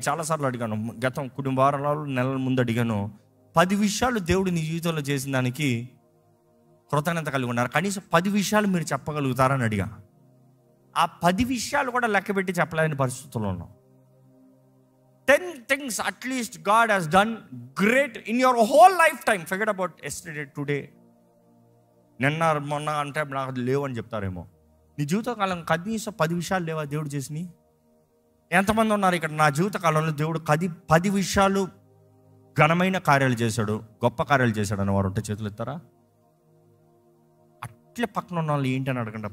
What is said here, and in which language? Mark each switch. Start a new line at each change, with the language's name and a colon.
Telugu: చాలాసార్లు అడిగాను, గతం కొన్ని వారాలు, నెలల ముందు అడిగాను. 10 విషయాలు దేవుడు నీ జీవితంలో చేసిన దానికి కృతజ్ఞత కలిగి ఉన్నారు. కనీసం 10 విషయాలు మీరు చెప్పగలుగుతారని అడిగా. ఆ 10 విషయాలు కూడా లెక్క పెట్టి చెప్పలేని పరిస్థితుల్లో ఉన్నాం.
English: 10 things at least God has done great in your whole lifetime. Forget about yesterday, today.
Telugu: నిన్న మొన్న అంటే నాకు లేవు అని చెప్తారేమో. నీ జీవితకాలం కనీసం 10 విషయాలు లేవా దేవుడు చేసినవి? ఎంతమంది ఉన్నారు ఇక్కడ? నా జీవితకాలంలో దేవుడు 10 విషయాలు ఘనమైన కార్యాలు చేశాడు, గొప్ప కార్యాలు చేశాడు అని వారు ఉంటే చేతులు ఎత్తారా? అట్లే పక్కన ఉన్న వాళ్ళు ఏంటి అని అడగండి.